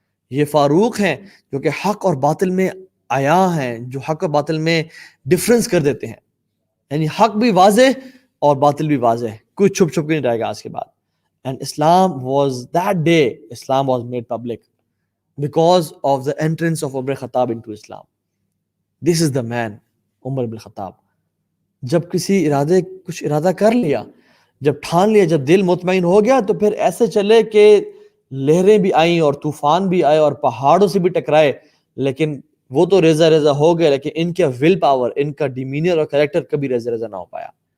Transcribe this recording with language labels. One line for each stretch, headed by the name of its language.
Urdu: یہ فاروق ہیں جو کہ حق اور باطل میں عیاں ہیں، جو حق اور باطل میں ڈفرنس کر دیتے ہیں. یعنی حق بھی واضح اور باطل بھی واضح، کوئی چھپ چھپ کے نہیں رہے گا آج کے بعد.
English: And Islam was that day Islam was made public because of the entrance of Umar Khattab into Islam. This is the man, عمر بن خطاب.
Urdu: جب کچھ ارادہ کر لیا، جب ٹھان لیا، جب دل مطمئن ہو گیا تو پھر ایسے چلے کہ لہریں بھی آئیں اور طوفان بھی آئے اور پہاڑوں سے بھی ٹکرائے، لیکن وہ تو ریزہ ریزہ ہو گئے، لیکن ان کا ول پاور، ان کا ڈیمینر اور کریکٹر کبھی ریزہ ریزہ نہ ہو پایا.